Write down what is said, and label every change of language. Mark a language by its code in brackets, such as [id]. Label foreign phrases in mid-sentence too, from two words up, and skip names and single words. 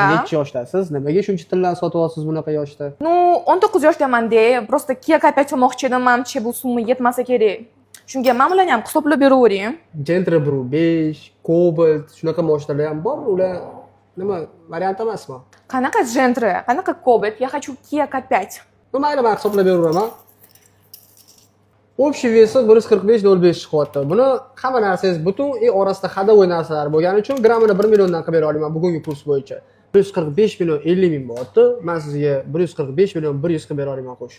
[uz] O'zingiz necha yoshdasiz? Nimaga shuncha tillarni sotib olasiz bunaqa yoshda? Ну, 19 yoshdaman-da. Просто Kia K5 olmoqchi edim. Menimcha bu summa yetmasa kerak. Shunga men bilan ham hisoblab beravering. Gentra Bru 5, Cobalt, shunaqa mashinalar ham bor. Ular nima variant emasmi? Qanaqa Gentra, qanaqa Cobalt, [ru] я хочу Kia K5. Ну, [uz] mayli, men hisoblab beraveraman. Общий vesi 145.05 chiqyapti. Buni hamma narsangiz butun orasida xadovoy narsalar bo'lgani uchun grammini 1 milliondan qilib bera olaman bugungi kurs bo'yicha. 145 million 50 ming bo'lyapti. Men sizga 145 million 100 qilib bera olaman qo'sh.